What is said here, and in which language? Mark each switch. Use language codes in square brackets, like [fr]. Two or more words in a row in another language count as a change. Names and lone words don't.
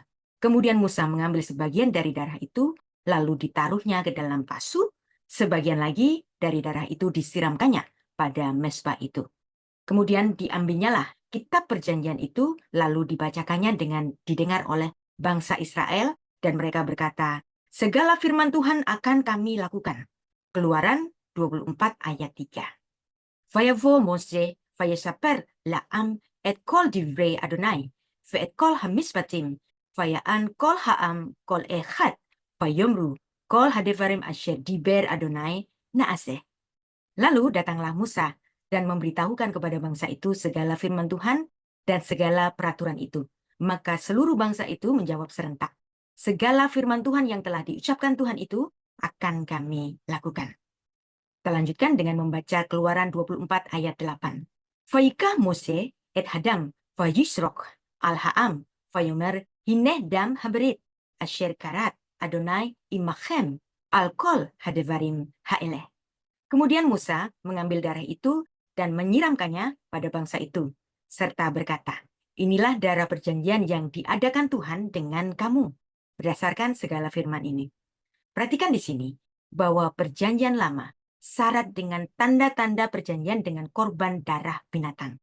[id] Kemudian Musa mengambil sebagian dari darah itu, lalu ditaruhnya ke dalam pasu, sebagian lagi dari darah itu disiramkannya pada mezbah itu. Kemudian diambilnyalah kitab perjanjian itu, lalu dibacakannya dengan didengar oleh bangsa Israel, dan mereka berkata, segala firman Tuhan akan kami lakukan. Keluaran 24 ayat 3. [he] ויבא משה ויספר לעם את כל דברי אדוני ואת כל המשפטים ויען כל העם קול אחד ויאמרו כל הדברים אשר דבר אדוני נעשה. [id] Lalu datanglah Musa dan memberitahukan kepada bangsa itu segala firman Tuhan dan segala peraturan itu. Maka seluruh bangsa itu menjawab serentak, segala firman Tuhan yang telah diucapkan Tuhan itu akan kami lakukan. Kita lanjutkan dengan membaca Keluaran 24 ayat 8. [he] ויקח משה את הדם ויזרק על העם ויאמר הנה דם הברית אשר כרת אדוני עמכם על כל הדברים האלה. [id] Kemudian Musa mengambil darah itu dan menyiramkannya pada bangsa itu, serta berkata, inilah darah perjanjian yang diadakan Tuhan dengan kamu, berdasarkan segala firman ini. Perhatikan di sini, bahwa perjanjian lama syarat dengan tanda-tanda perjanjian dengan korban darah binatang.